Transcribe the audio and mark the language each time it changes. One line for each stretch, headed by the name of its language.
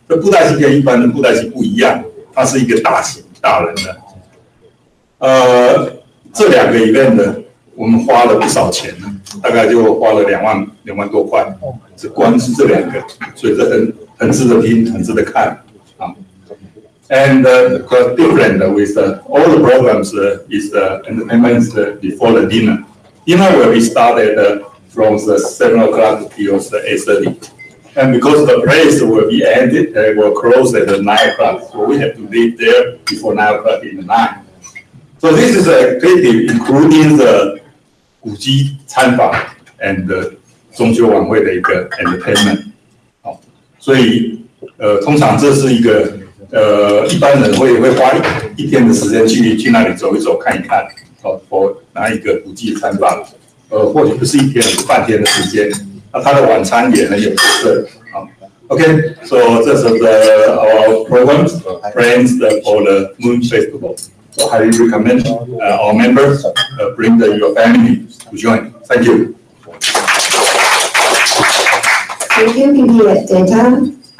Chinese: 这布袋戏跟一般的布袋戏不一样，它是一个大型大人的。这2个 event 呢，我们花了不少钱，大概就花了2万多块，只光是这2个，所以这很值得听，很值得看啊。
English: And different with all the programs is entertainment before the dinner. Dinner will be started from 7 o'clock till 8:30. And because the place will be ended, will close at 9 o'clock. So we have to leave there before 9 o'clock in the night. So this is an activity including the
Chinese: 古迹参访 and 中秋晚会的一个 entertainment。好，所以通常这是一个一般人会花一天的时间去那里走一走看一看，或拿一个古迹参访，或许不是一天，是半天的时间。那他的晚餐也很有特色。
English: Okay, so this is our program, Friends for the Moon Festival. So highly recommend our members bring your family to join. Thank you. Thank you, PPS data.